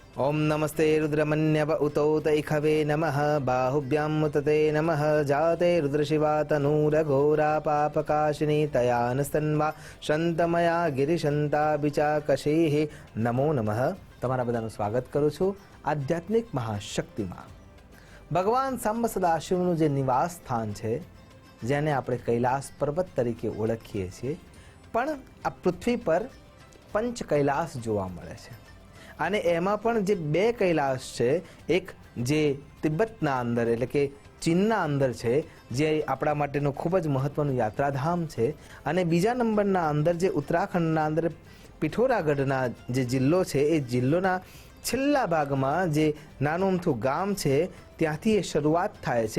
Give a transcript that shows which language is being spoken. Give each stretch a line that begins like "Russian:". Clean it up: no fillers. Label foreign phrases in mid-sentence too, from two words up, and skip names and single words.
Sanskrit: ओम नमस्ते रुद्रमन्यव उतो तैखवे नमः बाहुभ्यां मुतते नमः जाते रुद्रशिवा तनूरघोरा पापकाशिनी तयानस्तन्वा शंतमया गिरिशंताबिचाकशेः नमो नमः।
Gujarati: તમારા બધાનું સ્વાગત કરું છું આધ્યાત્મિક મહાશક્તિમાં। ભગવાન સાંબ સદાશિવનું જે નિવાસ સ્થાન છે, જેને આપણે કૈલાસ પર્વત તરીકે ઓળખીએ છીએ, પણ આ પૃથ્વી પર પંચ કૈલાસ જોવા મળે છે। અને એમાં પણ જે બે કૈલાસ છે, એક જે તિબ્બતના અંદર એટલે કે ચીનના અંદર છે, જે આપણા માટેનું ખૂબ જ મહત્વનું યાત્રાધામ છે, અને બીજા નંબરના અંદર જે ઉત્તરાખંડના અંદર પિઠોરાગઢના જે જિલ્લો છે, એ જિલ્લોના છેલ્લા ભાગમાં જે નાનું અમથું ગામ છે, ત્યાંથી એ શરૂઆત થાય છે।